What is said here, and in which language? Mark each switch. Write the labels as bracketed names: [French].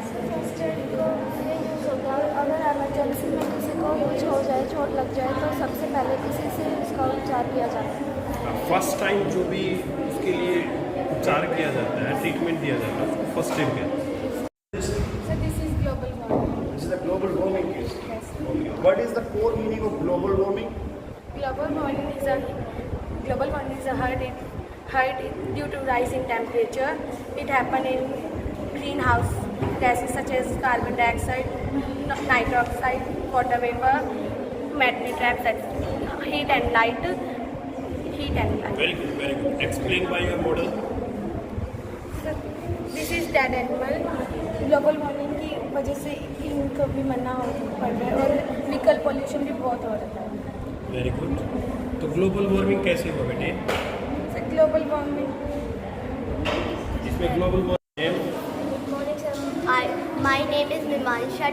[Hindi] First aid को ये use होता है अगर एमरजेंसी में किसी को कुछ हो जाए, चोट लग जाए, तो सबसे पहले किसी से इसका उपचार किया जाता है। फर्स्ट टाइम जो भी उसके लिए उपचार किया जाता है, ट्रीटमेंट दिया जाता है, उसको फर्स्ट एड कहते हैं। [English] So this is global warming. This is the global warming case. Okay. What is the core meaning of global warming? Global warming is a hurt due to rise in temperature. It happen in greenhouse gases such as carbon dioxide, nitrogen oxide, water vapor, methane traps, heat and light. Very good. Very good. Explain by your model. So, this is dead animal. [Hindi] Global warming की वजह से इनको भी मरना पड़ रहा है और व्हीकल पोल्यूशन भी बहुत हो रहा है। [English] Very good. [Hindi] तो ग्लोबल वार्मिंग कैसे हुआ बेटे? [English] global warming [Hindi] इसमें global warming [English] Good morning sir, my name is Mimansha.